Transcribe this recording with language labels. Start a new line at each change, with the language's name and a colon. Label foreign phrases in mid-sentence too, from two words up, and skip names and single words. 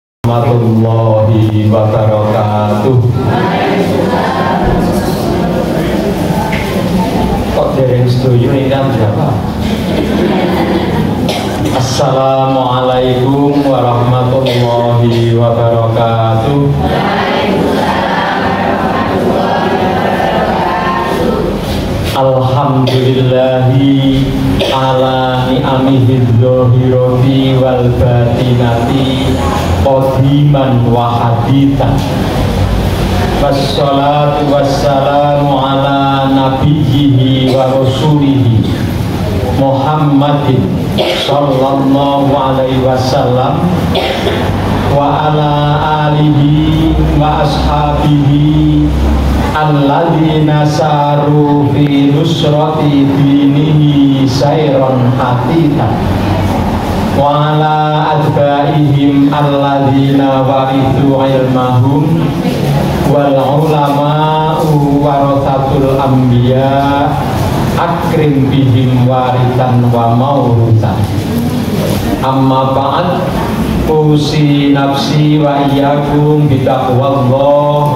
Arabic: ورحمة الله وبركاته.
Indonesian: Kok dereng setuju nih kan siapa?
Arabic: السلام عليكم ورحمة الله وبركاته. الحمد لله على نعمه الظاهرة والباطنة قديما وحديثا. والصلاة والسلام على نبيه ورسوله محمد صلى الله عليه وسلم وعلى آله وأصحابه الذين ساروا في نصرة دينه سيرا حثيثا وعلى أتباعهم الذين ورثوا علمهم والعلماء ورثة الأنبياء أكرم بهم وارثا وموروثا. أما بعد أوصي نفسي وإياكم بتقوى الله.